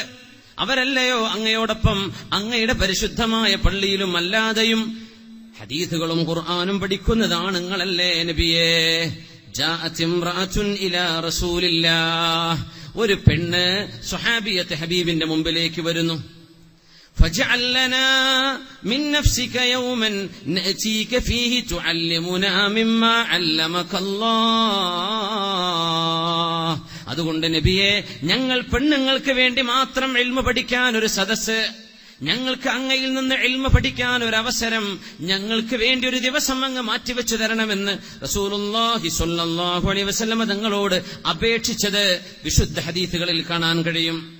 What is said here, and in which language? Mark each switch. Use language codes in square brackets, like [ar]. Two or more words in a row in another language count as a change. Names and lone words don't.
[ml] അവരല്ലയോ അങ്ങയോടൊപ്പം അങ്ങയുടെ പരിശുദ്ധമായ പള്ളിയിലും അല്ലാതെയും ഹദീസുകളും ഖുർആനും പഠിക്കുന്നത് ആണുങ്ങളല്ലേ നബിയേ? [ar] جاءت امرأة إلى رسول الله, [ml] ഒരു പെണ്ണ് സ്വഹാബിയത്ത് ഹബീബിന്റെ മുമ്പിലേക്ക് വരുന്നു. [ar] فاجعل لنا من نفسك يوما نأتيك فيه تعلمنا مما علمك الله. [ml] അതുകൊണ്ട് നബിയെ, ഞങ്ങൾ പെണ്ണുങ്ങൾക്ക് വേണ്ടി മാത്രം ഇൽമ പഠിക്കാൻ ഒരു സദസ്സ്, ഞങ്ങൾക്ക് അങ്ങയിൽ നിന്ന് ഇൽമ പഠിക്കാൻ ഒരു അവസരം, ഞങ്ങൾക്ക് വേണ്ടി ഒരു ദിവസം അങ്ങ് മാറ്റിവെച്ചു തരണമെന്ന് [ar] رسول الله صلى الله عليه وسلم [ml] തങ്ങളോട് അപേക്ഷിച്ചത് വിശുദ്ധ ഹദീസുകളിൽ കാണാൻ കഴിയും.